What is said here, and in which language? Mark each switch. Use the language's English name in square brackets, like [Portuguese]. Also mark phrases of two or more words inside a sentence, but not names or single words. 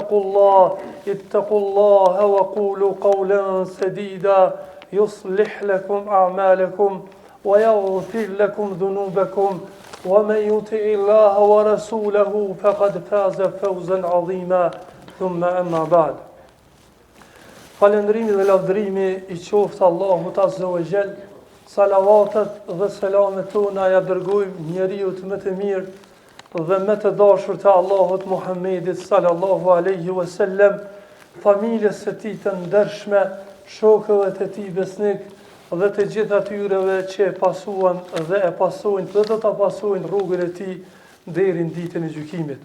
[Arabic] اتقوا الله وقولوا قولا سديدا يصلح لكم أعمالكم ويغفر لكم ذنوبكم ومن يطع الله ورسوله فقد فاز فوزا عظيما ثم أما بعد [Albanian] Falëndrimi dhe lavdërimi I qoftë Allahut [Arabic] عز وجل, [Albanian] salavatet dhe selamet tona ja dërgojmë njeriut më të mirë dhe më të dashur të Allahut Muhammedit [Arabic] صلى الله عليه وسلم, [Albanian] familjes së tij të ndershme, shokëve të tij besnik dhe të gjithë atyreve që e pasuan dhe e pasojnë dhe do ta pasojnë rrugën e tij deri në ditën e gjykimit.